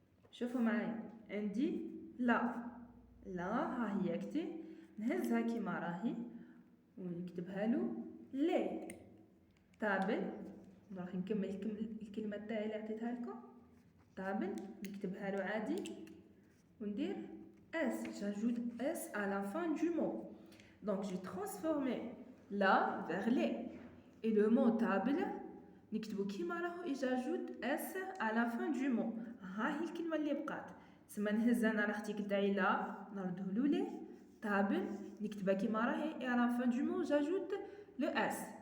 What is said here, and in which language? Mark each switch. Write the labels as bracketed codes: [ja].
[ar] شوفوا معايا عندي لا ها هي كتي نهزها كيما راهي ونكتبها له لي. طابل راح نكمل الكلمه تاعي اللي عطيتها لكم. طابل نكتبها له عادي وندير s. [fr] j'ajoute s à la fin du mot. Donc j'ai transformé la vers les. Et le mot table [ar] نكتبو كيما راهو [fr] et j'ajoute s à la fin du mot. [ar] ها هي الكلمه اللي بقات. سما نهز انا l'article تاعي لا نردهولو لي. [fr] table [ar] نكتبها كيما راهي [fr] et à la fin du mot j'ajoute le s.